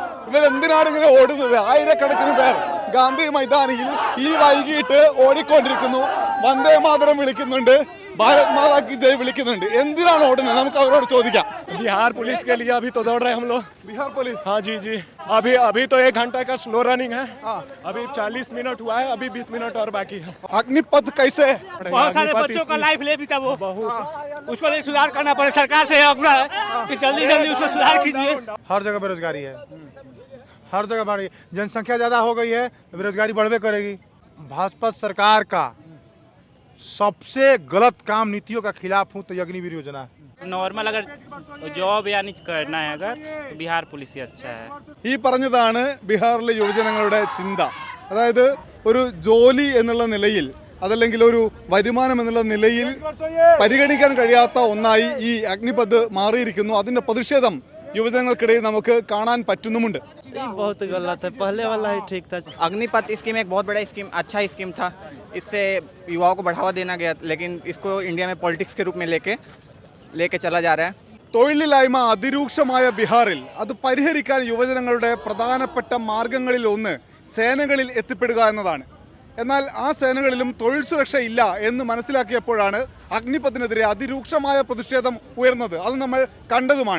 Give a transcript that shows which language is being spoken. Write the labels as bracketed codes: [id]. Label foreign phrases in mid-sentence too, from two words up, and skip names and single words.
[ml] ഇവരെന്തിനാണ് ഇങ്ങനെ ഓടുന്നത്? ആയിരക്കണക്കിന് പേർ ഗാന്ധി മൈതാനിയിൽ ഈ വൈകിട്ട് ഓടിക്കൊണ്ടിരിക്കുന്നു. വന്ദേ മാതരം വിളിക്കുന്നുണ്ട്, [hi] भारत माता की जय [ml] വിളിക്കുന്നുണ്ട്. എന്തിനാണ് ഓടുന്നത്? നമുക്ക് അവരോട് ചോദിക്കാം. [hi] बिहार पुलिस के लिए अभी तो दौड़ रहे हैं हम लोग। बिहार पुलिस? हाँ जी जी, अभी तो 1 घंटा का स्लो रनिंग है। अभी 40 मिनट हुआ है, अभी 20 मिनट और बाकी है। अग्निपथ कैसे? बहुत सारे बच्चों का लाइफ ले भी था वो, उसको लिए सुधार करना पड़े। सरकार से आग्रह है कि जल्दी जल्दी उसको सुधार कीजिए। हर जगह बेरोजगारी है, हर जगह बढ़ी, जनसंख्या ज़्यादा हो गई है, बेरोजगारी बढ़वे करेगी। भाजपा सरकार का सबसे गलत काम नीतियों का खिलाफ हूँ तो अग्निवीर योजना है। नॉर्मल अगर जॉब यानी करना है अगर तो बिहार पुलिस ही अच्छा है। [ml] ഈ പറഞ്ഞതാണ് ബീഹാറിലെ യുവജനങ്ങളുടെ ചിന്ത. അതായത് ഒരു ജോലി എന്നുള്ള നിലയിൽ അതല്ലെങ്കിൽ ഒരു വരുമാനം എന്നുള്ള നിലയിൽ പരിഗണിക്കാൻ കഴിയാത്ത ഒന്നായി ഈ അഗ്നിപഥ് മാറിയിരിക്കുന്നു. അതിന്റെ പ്രതിഷേധം യുവജനങ്ങൾക്കിടയിൽ നമുക്ക് കാണാൻ പറ്റുന്നുമുണ്ട്. [hi] बहुत गलत है, पहले वाला ही ठीक था। अग्निपथ स्कीम एक बहुत बड़ा स्कीम, अच्छा स्कीम था। इससे युवाओं को बढ़ावा देना गया, लेकिन इसको इंडिया में पॉलिटिक्स के रूप में लेके चला जा रहा है। [ml] തൊഴിലില്ലായ്മ അതിരൂക്ഷമായ ബീഹാറിൽ അത് പരിഹരിക്കാൻ യുവജനങ്ങളുടെ പ്രധാനപ്പെട്ട മാർഗങ്ങളിൽ ഒന്ന് സേനകളിൽ എത്തിപ്പെടുക എന്നതാണ്. എന്നാൽ ആ സേനകളിലും തൊഴിൽ സുരക്ഷ ഇല്ല എന്ന് മനസ്സിലാക്കിയപ്പോഴാണ് അഗ്നിപഥിനെതിരെ അതിരൂക്ഷമായ പ്രതിഷേധം ഉയർന്നത്. അത് നമ്മൾ കണ്ടതുമാണ്.